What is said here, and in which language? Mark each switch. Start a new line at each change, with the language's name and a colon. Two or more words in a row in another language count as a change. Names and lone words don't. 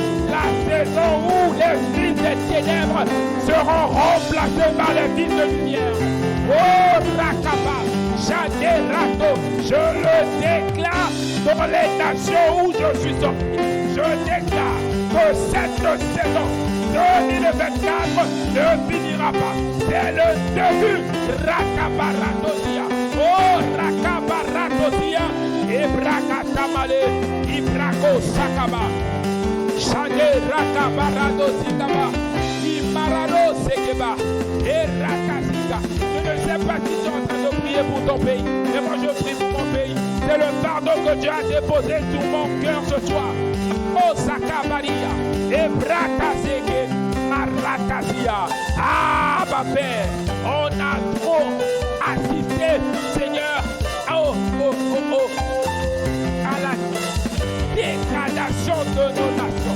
French: La saison où les fils des ténèbres seront remplacés par les fils de lumière. Oh Rakaba, Shaderato, je le déclare dans les nations où je suis sorti. Je déclare que cette saison 2024 ne finira pas. C'est le début. Rakabaratosia. Oh Rakabaratosia. Ibrakatamale. Ibrako Sakaba. Shade Rakabarado Sikaba, Imarado Sekeba, et Rakasika. Je ne sais pas si tu es en train de prier pour ton pays, mais moi je prie pour mon pays. C'est le pardon que Dieu a déposé sur mon cœur ce soir. Oh Sakabaria, et Brakaseke, Marakasia. Ah, ma Père, on a trop assisté, Seigneur, à la dégradation de nos nations.